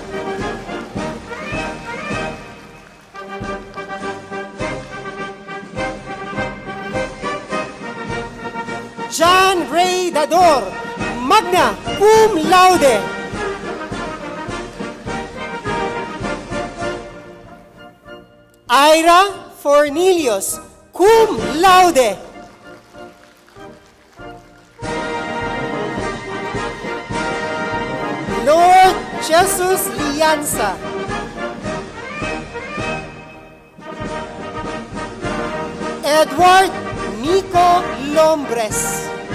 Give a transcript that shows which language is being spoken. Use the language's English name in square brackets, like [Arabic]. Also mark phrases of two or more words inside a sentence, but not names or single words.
[English] John Ray Dador, [Latin] magna cum laude. [English] Ira Fornelius, [Latin] cum laude. [English] Lord Jesus Lianza. Edward Nico Lombres.